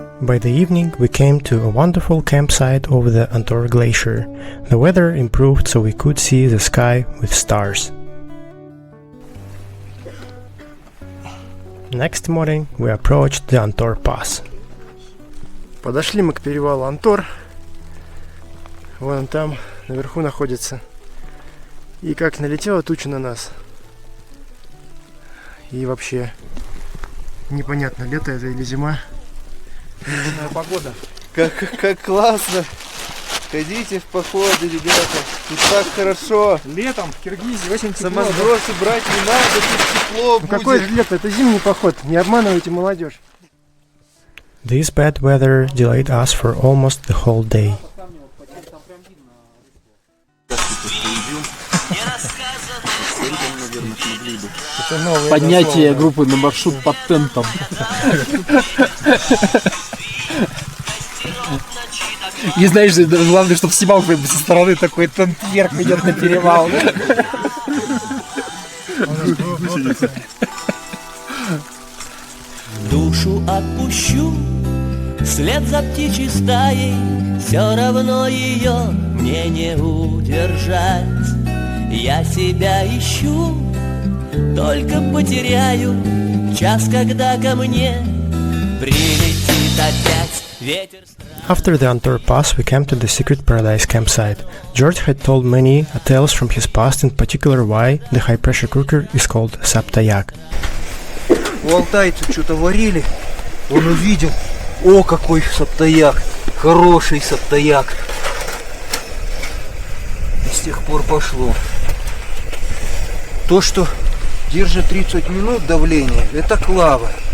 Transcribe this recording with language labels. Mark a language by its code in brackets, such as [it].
[en] By the evening, we came to a wonderful campsite over the Antor Glacier. The weather improved so we could see the sky with stars. Next morning, we approached the Antor Pass. [ru] Подошли мы к перевалу Антор. Вон он там, наверху находится. И как налетела туча на нас. И вообще, непонятно, лето это или зима. Погода. Как классно. Ходите в походы, ребята. Тут так хорошо. Летом в Киргизии очень тепло. Самосбросы брать не надо, тут тепло будет. Какое же лето? Это зимний поход. Не обманывайте молодежь. [en] This bad weather delayed us for almost the whole day. [ru] Поднятие группы на маршрут под тентом. И знаешь, главное, чтобы снимал со стороны такой тент вверх идет на перевал. Душу отпущу вслед за птичьей стаей, все равно ее мне не удержать. Я себя ищу, только потеряю час, когда ко мне прилетит опять ветер. [en] After the Antor Pass, we camped at the Secret Paradise campsite. George had told many tales from his past, in particular why the high-pressure cooker is called Saptayak. [ru] У алтайцев что-то варили, он увидел, о, какой саптаяк, хороший саптаяк. И с тех пор пошло. То, что держит 30 минут давление, это клава.